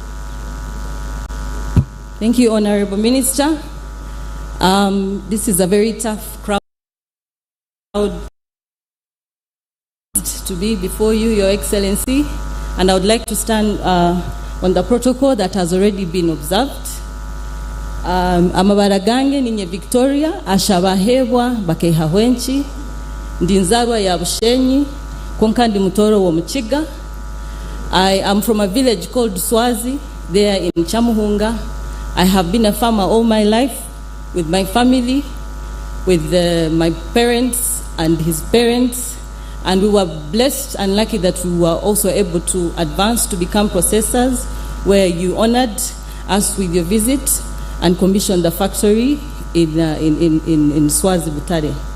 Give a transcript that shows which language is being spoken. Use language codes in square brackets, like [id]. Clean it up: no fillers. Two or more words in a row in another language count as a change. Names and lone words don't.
[en] Thank you, Honorable Minister. This is a very tough crowd to be before you, Your Excellency, and I would like to stand on the protocol that has already been observed. [nyn] Amabara gange ninye Victoria ashabahebwa bakeha hwenchi ndinzarwa ya Bushenyi konkandi mutoro wa Muchiga. [en] I am from a village called Swazi there in Chamuhunga. I have been a farmer all my life with my family, with my parents and his parents, and we were blessed and lucky that we were also able to advance to become processors, where you honored us with your visit and commissioned the factory in Swazi Butare.